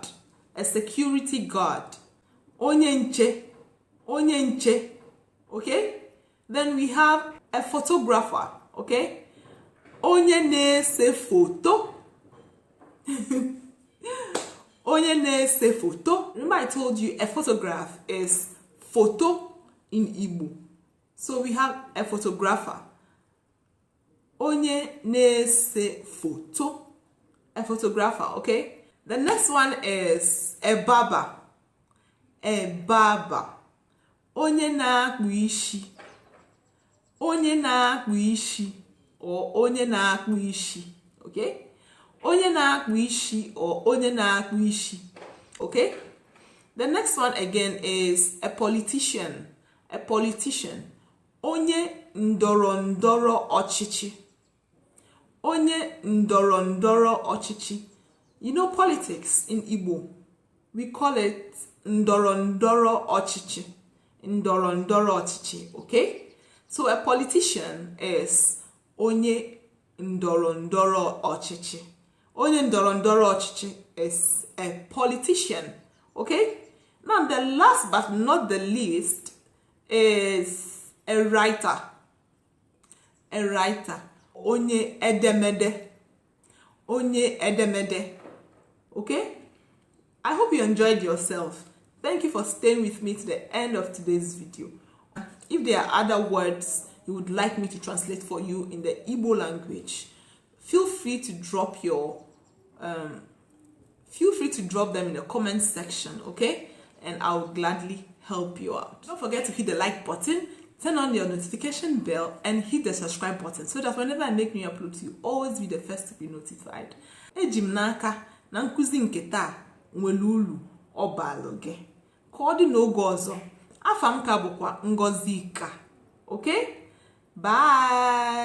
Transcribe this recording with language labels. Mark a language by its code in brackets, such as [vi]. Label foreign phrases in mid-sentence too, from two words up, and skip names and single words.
[en] A security guard. [ig] Onye nche. Onye nche. [en] Okay? Then we have a photographer. [ig] Okay? Onye na-ese foto. Onye na-ese foto. [en] Remember I told you a photograph is photo in Igbo. So we have a photographer. [ig] Onye na-ese foto. [en] A photographer, okay? The next one is a barber. A barber. [ig] Onye na-akpụ isi. Onye na-akpụ isi or onye na-akpụ isi, okay? Onye na-akpụ isi or onye na-akpụ isi, [en] okay? The next one again is a politician. A politician. [ig] Onye ndọrọ ndọrọ ọchịchị. Onye ndọrọ ndọrọ ọchịchị. [en] You know politics in Igbo, we call it [ig] ndọrọ ndọrọ ọchịchị. Ndọrọ ndọrọ ọchịchị, [en] okay? So a politician is [ig] onye ndọrọ ndọrọ ọchịchị. Onye ndọrọ ndọrọ ọchịchị [en] is a politician, okay? Now the last but not the least is a writer. A writer. Onye edemede. Onye edemede. Okay? I hope you enjoyed yourself. Thank you for staying with me to the end of today's video. If there are other words you would like me to translate for you in the Igbo language, feel free to drop them in the comment section, okay? And I will gladly help you out. Don't forget to hit the like button, turn on your notification bell, and hit the subscribe button so that whenever I make new uploads, you always be the first to be notified. [ig] Ejim n'aka na nkuzi nke taa nwere uru ọ balụ gị. Ka ọ dị n'oge ọzọ, afa m ka bụkwa Ngozika. [en] Okay? Bye!